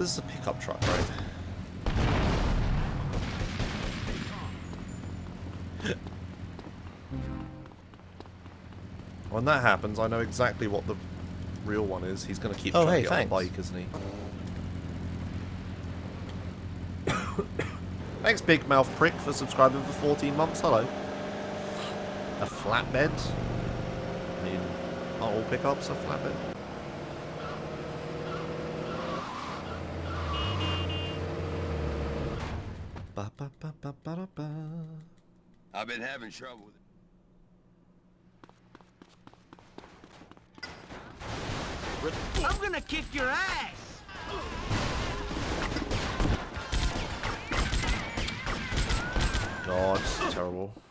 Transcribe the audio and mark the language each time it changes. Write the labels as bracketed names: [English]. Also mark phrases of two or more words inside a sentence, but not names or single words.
[English] This is a pickup truck, right? When that happens, I know exactly what the real one is. He's going to keep trying to get on the bike, isn't he? Thanks, Big Mouth Prick, for subscribing for 14 months. Hello. A flatbed? I mean, are all pickups a flatbed? Ba, ba, ba, ba, ba, ba, ba. I've been having trouble with it. I'm gonna kick your ass! God, it's terrible.